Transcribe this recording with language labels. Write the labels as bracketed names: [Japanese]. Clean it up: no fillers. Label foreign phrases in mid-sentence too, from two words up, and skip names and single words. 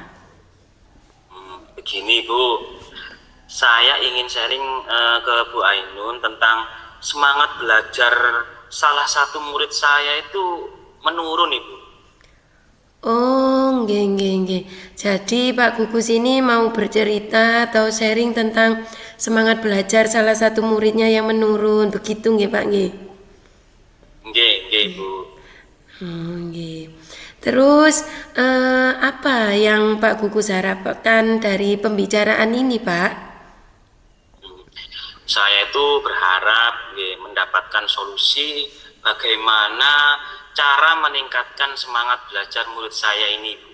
[Indonesian] Begini Bu, saya ingin sharing ke Bu Ainun tentang semangat belajar salah satu murid saya itu menurun Ibu. Oh, nggih. Jadi Pak Gugus ini mau bercerita atau sharing tentang semangat belajar salah satu muridnya yang menurun, begitu nggih Pak nggih? Nggih Bu. Nggih. Terus apa yang Pak Gugus harapkan dari pembicaraan ini, Pak? Saya itu berharap mendapatkan solusi bagaimana cara meningkatkan semangat belajar murid saya ini, Bu.